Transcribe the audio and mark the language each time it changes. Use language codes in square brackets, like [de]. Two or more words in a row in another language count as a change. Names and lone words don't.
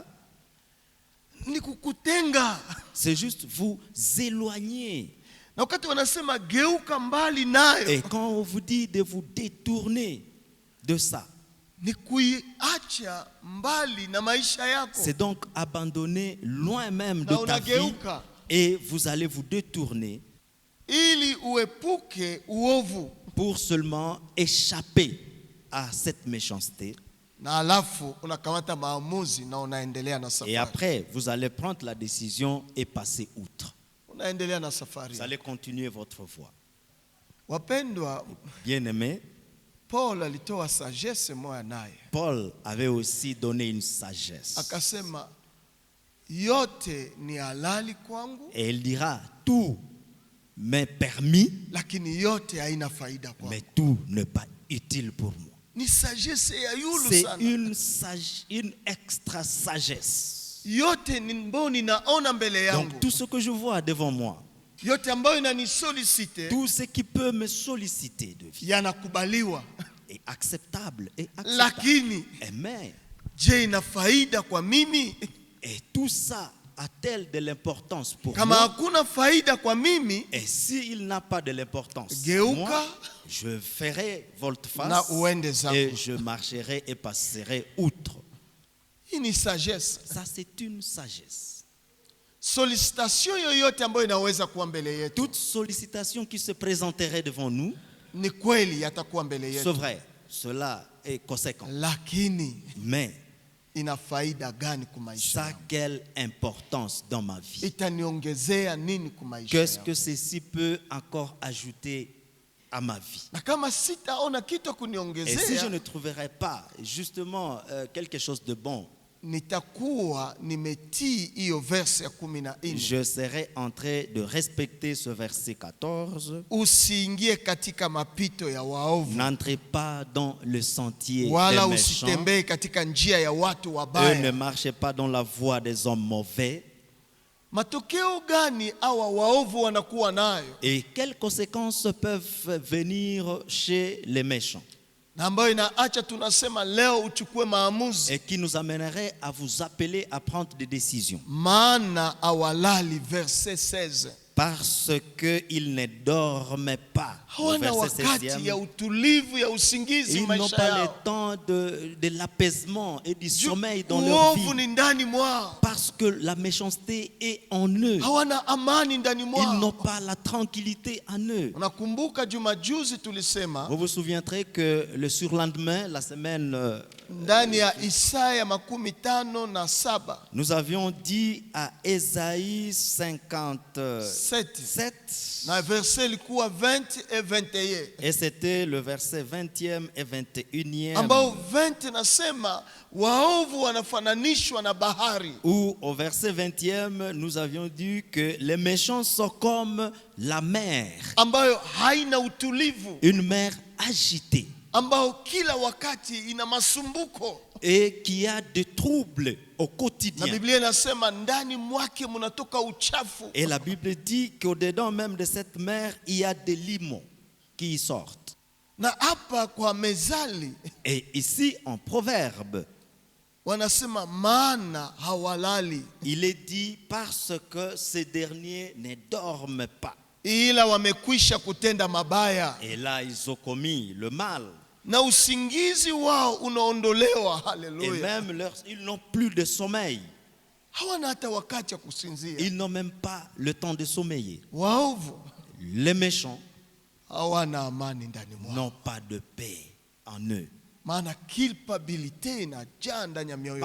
[sw] ni kukutenga. [fr] c'est juste vous éloigner. [sw] Na wakati wanasema geuka mbali nayo, [fr] Et quand on vous dit de vous détourner de ça, [sw] ni kuiacha mbali na maisha yako. [fr] c'est donc abandonner loin même de [sw] Na [fr] ta vie [sw] unageuka [fr] et vous allez vous détourner [sw] ili uepuke uovu. [fr] pour seulement échapper à cette méchanceté. [sw] Na alafu unakamata maamuzi na unaendelea na [fr] Et [sw] safari. [fr] après, vous allez prendre la décision et passer outre. [sw] Unaendelea na safari. [fr] Vous allez continuer votre voie. [sw] Wapendwa, [fr] Bien-aimés, [sw] Paul alitoa sagesse moja naye. [fr] Paul avait aussi donné une sagesse. [sw] Akasema yote ni halali kwangu, [fr] Et il dira, tout m'est permis, [sw] lakini yote haina faida kwangu. [fr] mais tout n'est pas utile pour moi. [sw] Ni sagesse ya yulu [fr] C'est [sw] sana. [fr] une extra sagesse. [sw] Yote ni mboni naona mbele yangu. [fr] Donc tout ce que je vois devant moi, [sw] yote ambayo inanisolicite [fr] Tout ce qui peut me solliciter de vie [sw] yanakubaliwa, [fr] est acceptable et acceptable. [sw] lakini [fr] Mais, [sw] je, ina faida kwa mimi? [fr] et tout ça a-t-elle de l'importance pour [sw] Kama [fr] moi? [sw] hakuna faida kwa mimi, [fr] Et s'il n'a pas de l'importance, [sw] geuka [fr] moi, je ferai [sw] na [fr] volte-face [sw] uende zako. [fr] et je marcherai et passerai outre. [sw] Hii ni sagesse. [fr] Ça, c'est une sagesse. [sw] Solicitation yoyote ambayo inaweza kuwa mbele yetu, [fr] Toute sollicitation qui se présenterait devant nous, [sw] ni kweli yatakuwa mbele [fr] c'est [sw] yetu, [fr] vrai, cela est conséquent. [sw] lakini [fr] Mais [sw] ina faida gani kwa maisha [fr] ça a [sw] yangu? [fr] quelle importance dans ma vie? [sw] Itaniongezea nini kwa maisha [fr] Qu'est-ce [sw] yangu? [fr] que ceci peut encore ajouter à ma vie? [sw] Na kama sitaona kitu [fr] Et si je [sw] kuniongezea, [fr] ne trouverais pas justement quelque chose de bon, [sw] nitakuwa nimetii hiyo verse ya 14. [fr] je serais en train de respecter ce verset 14. [sw] Usiingie katika mapito ya waovu, [fr] N'entrez pas dans le sentier [sw] wala [fr] des méchants [sw] usitembee katika njia ya watu [fr] et ne [sw] wabaya. [fr] marchez pas dans la voie des hommes mauvais. [sw] Matokeo gani hawa waovu wanakuwa nayo, [fr] Et quelles conséquences peuvent venir chez les méchants [sw] na ambayo inaacha tunasema leo uchukue maamuzi, [fr] et qui nous amènerait à vous appeler à prendre des décisions? [sw] maana awalali, verset 16. [fr] Parce qu'ils ne dorment pas. Le [sw] Hawana [fr] verset [sw] wakati [fr] 16e. [sw] ya utulivu ya usingizi [fr] Ils n'ont [sw] maisha [fr] pas le [sw] yao. [fr] temps de l'apaisement et du [sw] Juu [fr] sommeil dans leur [sw] uovu [fr] vie. [sw] ni ndani mwao, [fr] Parce que la méchanceté est en eux. [sw] hawana amani ndani [fr] Ils n'ont [sw] mwao. [fr] pas la tranquillité en eux. [sw] Unakumbuka jumajuzi tulisema [fr] Vous vous souviendrez que le surlendemain, la semaine, [sw] ndani ya Isaya 57 [fr] nous avions dit à Ésaïe 57, [sw] na verse ilikuwa 20 et 21, [fr] et c'était le verset 20e et 21e, [sw] ambao 20 nasema waovu wanafananishwa na bahari, [fr] où au verset 20e, nous avions dit que les méchants sont comme la mer, [sw] ambayo haina utulivu, [fr] une mer agitée, [sw] ambao kila wakati ina masumbuko, [fr] et qui a des troubles au [sw] na [fr] quotidien. [sw] Biblia inasema ndani mwake mnatoka uchafu. [fr] Et la Bible dit qu'au-dedans même de cette mer, il y a des limons qui y sortent. [sw] Na hapa kwa Mezali [fr] Et ici, en proverbe, [sw] wanasema maana hawalali, [fr] il est dit parce que ces derniers ne dorment pas. [sw] ila wamekwisha kutenda mabaya, [fr] Et là, ils ont commis le mal. [sw] na usingizi wao unaondolewa. [fr] Et [sw] Haleluya! [fr] même ils n'ont plus de sommeil. [sw] Hawana hata wakati ya kusinzia. [fr] Ils n'ont même pas le temps de sommeiller. [sw] Waovu [fr] Les méchants [sw] hawana amani ndani mwao, [fr] n'ont pas de paix en eux. [sw] maana culpability inajaa ndani ya mioyo